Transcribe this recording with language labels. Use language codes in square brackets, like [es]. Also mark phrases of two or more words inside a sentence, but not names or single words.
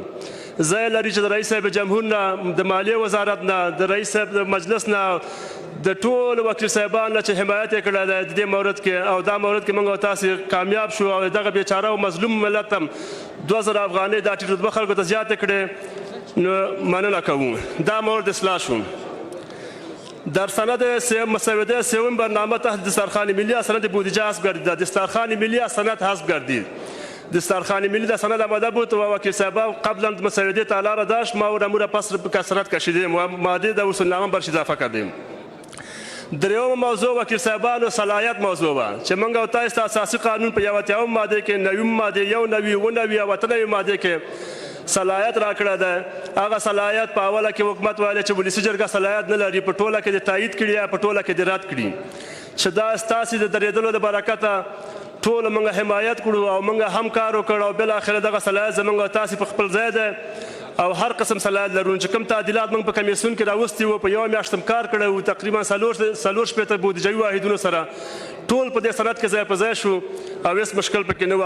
[ps] ځای لري چې د رئیس صاحب جمهور نه، د مالیې وزارت نه، د رئیس صاحب د مجلس نه، د ټولو وکیل صاحبان نه چې حمایت یې کړی دی د دې مورد کې، او دا مورد کې موږ او تاسې کامیاب شو او دغه بیچاره او مظلوم ملت هم 2000 افغانۍ دا ټیټ رتبه خلکو ته زیاتې کړې، نو مننه کوو. دا مورد اصلاح شو. [fa] در سند مسوده سوم برنامه تحت دسترخوان ملی از سند بودجه حذف گردید. دسترخوان ملی از سند حذف گردید. دسترخوان ملی در سند آماده بود و وکیل صاحب قبلا مسوده تعالی را داشت، ما او را پس کسرت کشیدیم و ماده در اصولنامه برش اضافه کردیم. [ps] دریم موضوع وکیل صاحبانو صلاحیت موضوع و چې موږ او تاسو اساسي قانون په 81 ماده کې 90 ماده 99 او 99 ماده کې صلاحیت راکړه ده. هغه صلاحیت په اوله کې حکومت ویل چې ولسی جرګه صلاحیت نه لري، په ټوله کې د تایید کړي یا په ټوله کې د رد کړي، چې دا ستاسو د درېدلو د برکته ټول موږ حمایت کړو او موږ هم کار وکړو او بل اخر دغه صلاحیت زموږ تاسو په خپل ځای ده او هر قسم صلاحیت لرون چې کوم تعدیلات موږ په کمیسیون کې راوستي وو په یو میاشت کار کړو، تقریبا 3 شپېته بودجوي واحدونو سره ټول په دې سند کې ځای په ځای شو او هیڅ مشکل پکې نه و.